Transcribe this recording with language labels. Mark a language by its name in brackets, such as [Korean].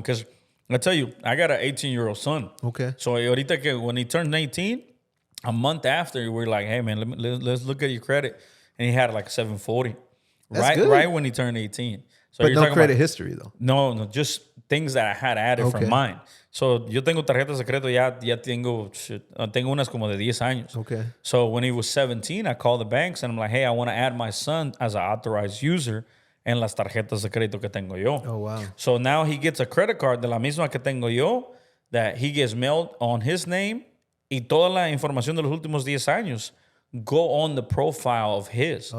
[English] Because I tell you, I got an 18-year-old son. Okay. So [Spanish] ahorita que [English] when he turned 18, a month after, we're like, hey, man, let's look at your credit. And he had like 740. Right when he turned 18. So but no credit history, though. No, just things that I had added from mine. [Spanish] So yo tengo tarjetas de crédito, ya tengo unas como de 10 años. [English] Okay. So when he was 17, I called the banks and I'm like, hey, I want to add my son as an authorized user [Spanish] en las tarjetas de crédito que tengo yo. [English] Oh, wow. So now he gets a credit card [Spanish] de la misma que tengo yo [English] that he gets mailed on his name [Spanish] y toda la información de los últimos 10 años [English] go on the profile of his.